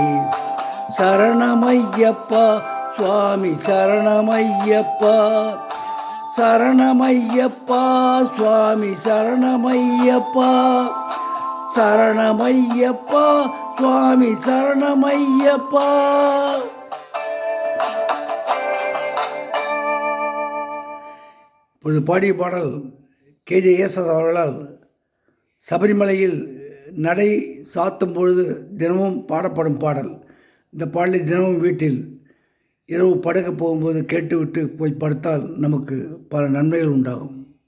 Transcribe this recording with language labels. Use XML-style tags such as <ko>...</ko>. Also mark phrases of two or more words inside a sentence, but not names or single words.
<sa>शरणमय्यप्पा स्वामी शरणमय्यप्पा शरणमय्यप्पा स्वामी शरणमय्यप्पा शरणमय्यप्पा स्वामी शरणमय्यप्पा</sa> <ta>இப்பொழுது பாடிய பாடல் கேஜே யேசுதாஸ் அவர்களால் சபரிமலையில் நடை சாத்தும் பொழுது தினமும் பாடப்படும் பாடல். இந்த பாடலை தினமும் வீட்டில் இரவு படுக்க போகும்போது கேட்டுவிட்டு போய் படுத்தால் நமக்கு பல நன்மைகள் உண்டாகும்.</ta>